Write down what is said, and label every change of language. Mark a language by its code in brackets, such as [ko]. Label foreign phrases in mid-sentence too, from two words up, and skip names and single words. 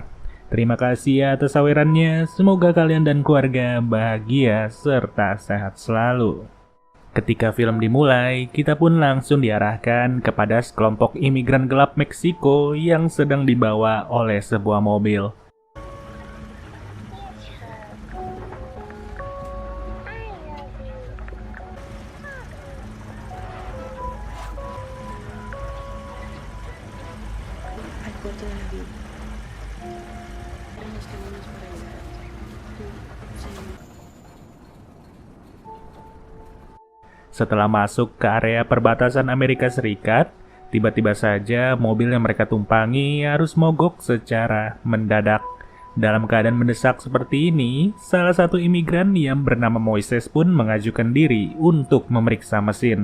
[id] Terima kasih atas sawerannya, semoga kalian dan keluarga bahagia serta sehat selalu. Ketika film dimulai, kita pun langsung diarahkan kepada sekelompok imigran gelap Meksiko yang sedang dibawa oleh sebuah mobil. [es] Al cuarto de David. Eran los caminos para llegar a ti. Tú, Señor. [id] Setelah masuk ke area perbatasan Amerika Serikat, tiba-tiba saja mobil yang mereka tumpangi harus mogok secara mendadak. Dalam keadaan mendesak seperti ini, salah satu imigran yang bernama Moises pun mengajukan diri untuk memeriksa mesin.